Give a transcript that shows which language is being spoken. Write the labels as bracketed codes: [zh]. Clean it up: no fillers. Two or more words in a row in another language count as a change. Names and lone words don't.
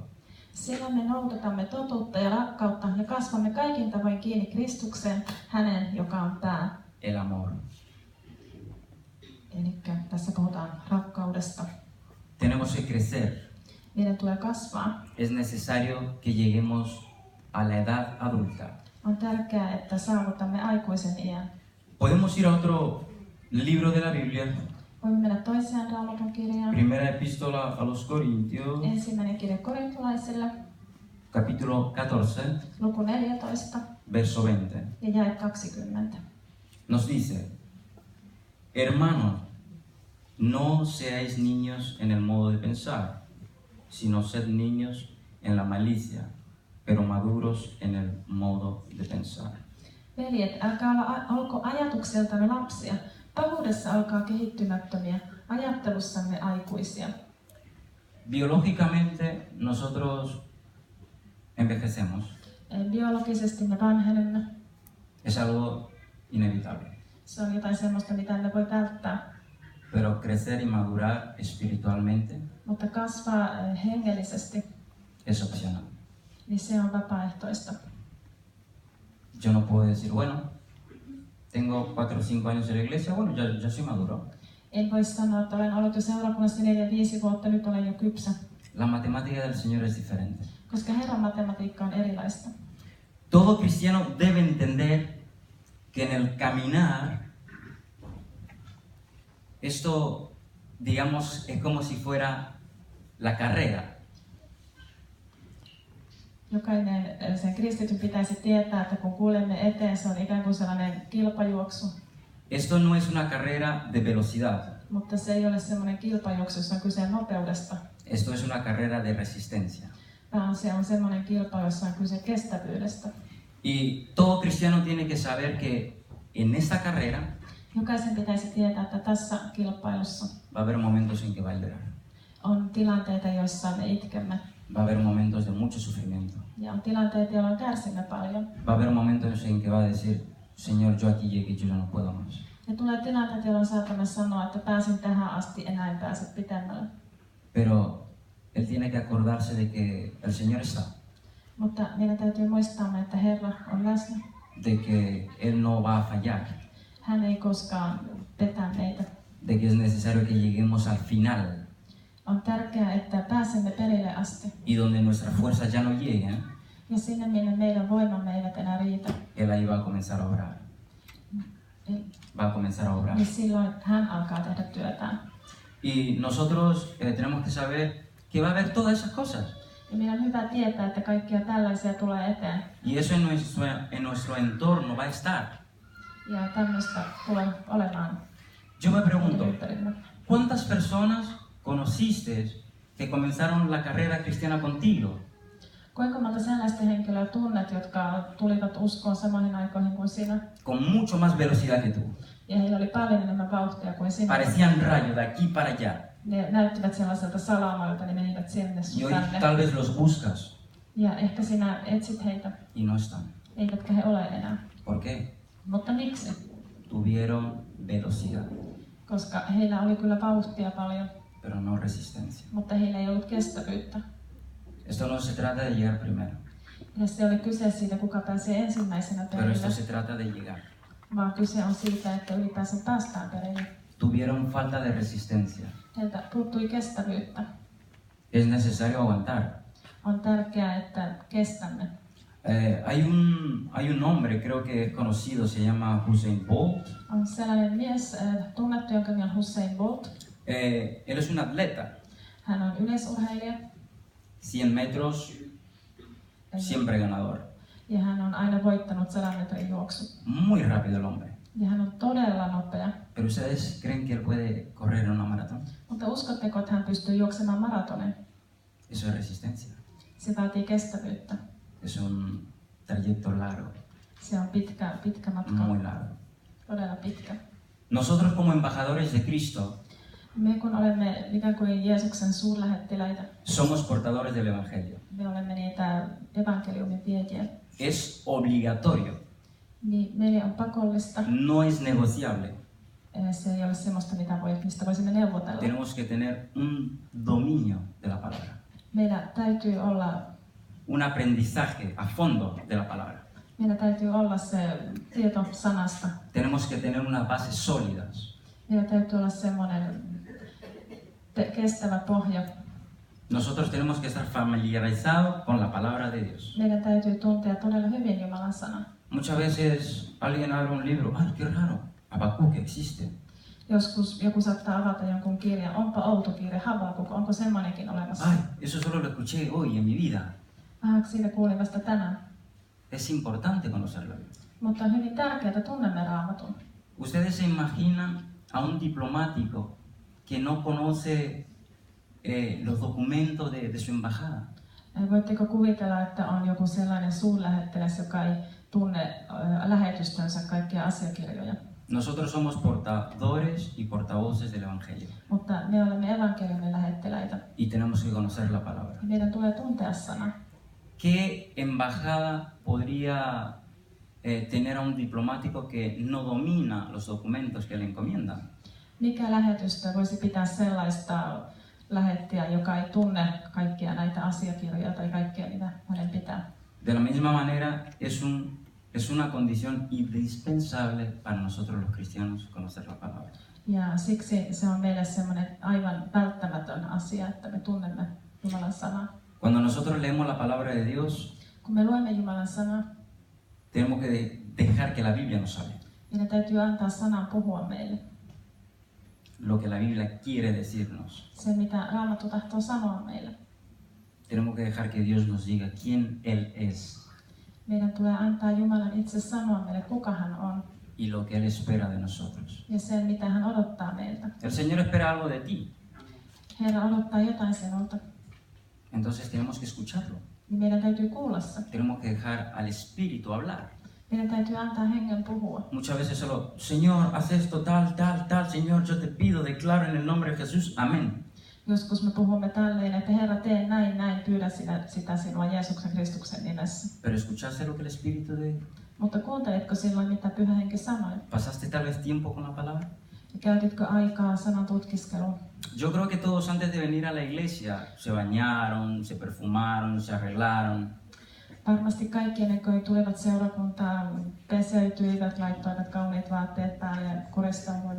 [fi] Siellä me noudatamme totuutta ja rakkautta ja kasvamme kaikin tavoin kiinni Kristukseen, hänen, joka on pää. [es] El amor. [fi] Eli tässä puhutaan rakkaudesta. [es] Tenemos que crecer. [fi] Meidän tulee kasvaa. [es] Es necesario que lleguemos a la edad adulta. [fi] On tärkeää, että saavutamme aikuisen iän. [es] Podemos ir a otro libro de la Biblia, [fi] Voimme mennä toiseen Raamatun kirjaan. [es] primera epístola a los Corintios, [fi] Ensimmäinen kirja korintolaisille, [es] capítulo 14, [fi] luku 14 [es] verso 20. [fi] ja jae 20. [es] Nos dice, Hermanos, no seáis niños en el modo de pensar, sino sed niños en la malicia, pero maduros en el modo de pensar. [fi] Veljet, älkää olko ajatukseltanne lapsia, pahuudessa olkaa kehittymättömiä, ajattelussanne aikuisia. [es] Biológicamente nosotros envejecemos, [fi] Biologisesti me vanhenemme. [es] es algo inevitable, [fi] Se on jotain semmoista, mitä emme voi välttää. [es] pero crecer y madurar espiritualmente [fi] Mutta kasvaa hengellisesti, [es] es opcional. [fi] niin se on vapaaehtoista. [es] Yo no puedo decir, bueno, tengo 4 o 5 años en la iglesia, bueno, ya soy maduro. [fi] En voi sanoa, että olen ollut jo seurakunnassa 4-5 vuotta, nyt olen jo kypsä. [es] La matemática del Señor es diferente. [fi] Koska Herran matematiikka on erilaista. [es] Todo cristiano debe entender que en el caminar, esto, digamos, es como si fuera la carrera. [fi] Jokainen sen kristityn pitäisi tietää, että kun kuulemme eteen, se on ikään kuin sellainen kilpajuoksu. [es] Esto no es una carrera de velocidad, [fi] Mutta se ei ole semmoinen kilpajuoksu, jossa on kyse nopeudesta, [es] esto es una carrera de resistencia. [fi] vaan se on semmoinen kilpailu, jossa on kyse kestävyydestä. [es] Y todo cristiano tiene que saber que en esta carrera [fi] Jokaisen pitäisi tietää, että tässä kilpailussa [es] va a haber momentos en que va a llorar, [fi] on tilanteita, joissa me itkemme. [es] va a haber momentos de mucho sufrimiento, [fi] Ja on tilanteita, jolloin kärsimme paljon. [es] va a haber momentos en que va a decir, Señor, yo aquí llegué, yo ya no puedo más. [fi] Ja tulee tilanteita, jolloin saatamme sanoa, että pääsin tähän asti, enää en pääse pitemmälle. [es] Pero él tiene que acordarse de que el Señor está, [fi] Mutta meidän täytyy muistaa, että Herra on läsnä. [es] de que Él no va a fallar, [fi] Hän ei koskaan petä meitä. [es] de que es necesario que lleguemos al final [fi] On tärkeää, että pääsemme perille asti. [es] y donde nuestras fuerzas ya no lleguen, [fi] Ja sinne, minne meidän voimamme eivät enää riitä, [es] Él ahí va a comenzar a obrar, va a comenzar a obrar. [fi] niin silloin hän alkaa tehdä työtään. [es] Y nosotros tenemos que saber que va a haber todas esas cosas. [fi] Ja meidän on hyvä tietää, että kaikkia tällaisia tulee eteen. [es] Y eso en nuestro entorno va a estar. [fi] Ja tämmöistä tulee olemaan [es] Yo me pregunto, [fi] ympäriltä. [es] ¿cuántas personas conociste que comenzaron la carrera cristiana contigo? [fi] Kuinka monta sellaista henkilöä tunnet, jotka tulivat uskoon samoihin aikoihin kuin sinä? [es] Con mucho más velocidad que tú. [fi] Ja heillä oli paljon enemmän vauhtia kuin sinä. [es] Parecían rayos de aquí para allá. [fi] Ne näyttivät sellaiselta salamalta, niin menivät sinne [es] Y sun hoy [fi] tänne. [es] tal vez los buscas [fi] Ja ehkä sinä etsit heitä, [es] y no están. [fi] eivätkä he ole enää. [es] ¿Por qué? [fi] Mutta miksi? [es] Tuvieron velocidad, [fi] Koska heillä oli kyllä vauhtia paljon, [es] pero no resistencia. [fi] mutta heillä ei ollut kestävyyttä. [es] Esto no se trata de llegar primero, [fi] Ja se oli kyse siitä, kuka pääsee ensimmäisenä [es] pero [fi] perille, [es] esto se trata de llegar. [fi] vaan kyse on siitä, että ylipäänsä päästään perille. [es] Tuvieron falta de resistencia. [fi] Heiltä puuttui kestävyyttä. [es] Es necesario aguantar. [fi] On tärkeää, että kestämme. [es] Hay un hombre, creo que es conocido, se llama Usain Bolt. [fi] On sellainen mies, tunnettu, jonka nimi on Usain Bolt. [es] Él es un atleta, [fi] Hän on yleisurheilija [es] 100 metros, siempre ganador. [fi] ja hän on aina voittanut 100 metrin juoksun. [es] Muy rápido el hombre. [fi] Ja hän on todella nopea. [es] Pero ¿ustedes creen que él puede correr en una maratón? [fi] Mutta uskotteko, että hän pystyy juoksemaan maratonin? [es] Eso es resistencia. [fi] Se vaatii kestävyyttä. [es] Es un trayecto largo, [fi] Se on pitkä matka. [es] muy largo. [fi] Todella pitkä. [es] Nosotros como embajadores de Cristo [fi] Me kun olemme ikään kuin Jeesuksen suurlähettiläitä, [es] somos portadores del Evangelio. [fi] me olemme niitä evankeliumin viejiä, [es] Es obligatorio, [fi] niin meille on pakollista. [es] no es negociable. [fi] Se ei ole semmoista, mistä voisimme neuvotella. [es] Tenemos que tener un dominio de la palabra, [fi] Meillä täytyy olla, [es] un aprendizaje a fondo de la palabra. [fi] meillä täytyy olla se tieto sanasta. [es] Tenemos que tener unas bases sólidas. [fi] Meillä täytyy olla semmoinen kestävä pohja. [es] Nosotros tenemos que estar familiarizados con la palabra de Dios. [fi] Meidän täytyy tuntea todella hyvin Jumalan sana. [es] Muchas veces alguien abre un libro, ¡ay, qué raro! Habacuc existe. [fi] Joskus joku saattaa avata jonkun kirjan. Onpa outo kirja, Habakuk, onko semmoinenkin olemassa? [es] ¡Ay, eso solo lo escuché hoy en mi vida! [fi] Siitä kuulin vasta tänään. [es] Es importante conocerlo. [fi] Mutta on hyvin tärkeää, että tunnemme Raamatun. [es] ¿Ustedes se imaginan a un diplomático que no conoce los documentos de su embajada? [fi] Voitteko kuvitella, että on joku sellainen suurlähettiläs, joka ei tunne lähetystönsä kaikkia asiakirjoja? [es] Nosotros somos portadores y portavoces del Evangelio [fi] Mutta me olemme evankeliumin lähettiläitä. [es] y tenemos que conocer la palabra. [fi] Ja meidän tulee tuntea sana. [es] ¿Qué embajada podría tener a un diplomático que no domina los documentos que le encomiendan? [fi] Mikä lähetystö voisi pitää sellaista lähettiä, joka ei tunne kaikkia näitä asiakirjoja tai kaikkea, mitä hänen pitää? [es] De la misma manera, es una condición indispensable para nosotros los cristianos conocer la palabra. [fi] Ja siksi se on meille semmoinen aivan välttämätön asia, että me tunnemme Jumalan sanaa. [es] Cuando nosotros leemos la palabra de Dios, [fi] Kun me luemme Jumalan sanaa, [es] tenemos que dejar que la Biblia nos hable. [fi] meidän täytyy antaa sanan puhua meille. [es] Lo que la Biblia quiere decirnos. [fi] Se, mitä Raamattu tahtoo sanoa meille. [es] Tenemos que dejar que Dios nos diga quién Él es [fi] Meidän tulee antaa Jumalan itse sanoa meille, kuka hän on [es] y lo que Él espera de nosotros. [fi] ja sen, mitä hän odottaa meiltä. [es] El Señor espera algo de ti, [fi] Herra odottaa jotain sinulta, [es] entonces tenemos que escucharlo. [fi] niin meidän täytyy kuulla se. [es] Tenemos que dejar al Espíritu hablar. [fi] Meidän täytyy antaa hengen puhua. [es] Muchas veces solo, Señor, haz esto, tal, tal, tal, Señor, yo te pido, declaro en el nombre de Jesús, amén. [fi] Joskus me puhumme tälleen, että Herra, tee näin, pyydä sitä sinua Jeesuksen Kristuksen nimessä. [es] Pero ¿escuchaste lo que el Espíritu de... [fi] Mutta kuuntelitko silloin, mitä Pyhä Henki sanoi? [es] ¿Pasaste tal vez tiempo con la palabra? [fi] Ja käytitkö aikaa sanan tutkiskeluun? [es] Yo creo que todos antes de venir a la iglesia se bañaron, se perfumaron, se arreglaron. [fi] Varmasti kaikki ennen kuin tulivat seurakuntaan, peseytyivät, laittoivat kauniit vaatteet päälle ja koristautuivat.